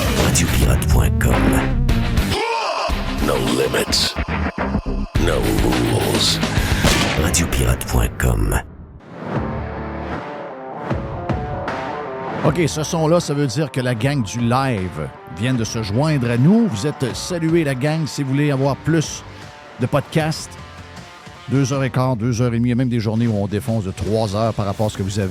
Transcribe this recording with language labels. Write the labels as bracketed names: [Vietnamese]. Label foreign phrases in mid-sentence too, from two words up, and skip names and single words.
[English] radiopirate.com. No limits. No rules. Radiopirate.com. [French] OK, ce son-là, ça veut dire que la gang du live vient de se joindre à nous. Vous êtes salués, la gang, si vous voulez avoir plus de podcasts. 2h15, 2h30, il y a même des journées où on défonce de 3 heures par rapport à ce que vous avez.